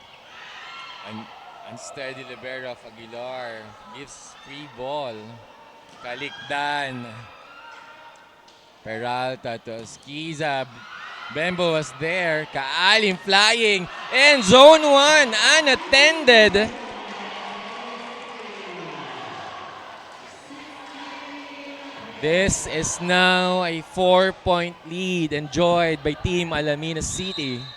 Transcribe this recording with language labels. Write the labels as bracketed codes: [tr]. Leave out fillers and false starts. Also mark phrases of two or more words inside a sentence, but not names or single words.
[en] Unsteady libero of Aguilar. Gives free ball. Kalikdan. Peralta to Ozquiza. Bembo was there. Kaalim flying. And zone 1 unattended. This is now a 4-point lead enjoyed by Team Alaminos City.